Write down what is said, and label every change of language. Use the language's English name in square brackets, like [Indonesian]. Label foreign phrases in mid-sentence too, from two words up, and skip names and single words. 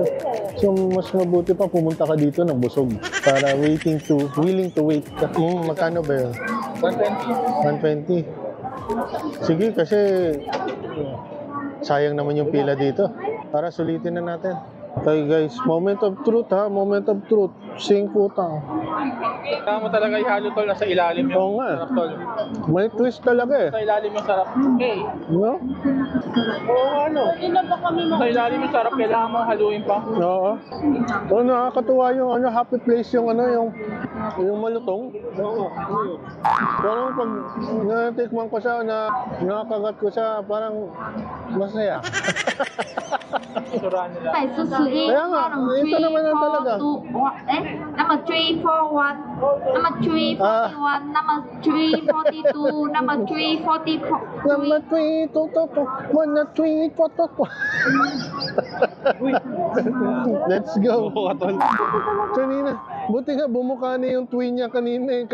[Filipino] So mas mabuti pa pumunta ka dito ng busog para [English] willing to wait [Filipino] ka. Magkano ba yun? 120. 120. Sige kasi sayang naman yung pila dito. Tara sulitin na natin. [English] Okay guys, moment of truth ha, moment of truth. [Filipino] Sing puta. Kaya mo talaga ihalo tol, nasa ilalim yung Oo nga. sarap tol. May twist talaga eh. Sa ilalim yung sarap. Okay. No? Oo ano. Sa ilalim yung sarap, kailangan mo haluin pa. Oo. So, nakakatuwa yung ano, [English] happy place [Filipino] yung ano, yung malutong. Oo. Pero pag natikman ko siya, nakakagat ko siya, parang masaya. Suraan nila. [Chinese] 第41 [Filipino] Kaya nga, ito naman ang talaga. [Chinese] 那么341，那么341，那么342，那么344。 [Filipino] Namatweet, manatweet, [English] Let's go. [Filipino] Kanina, buti nga bumuka na yung tweet niya kanina eh.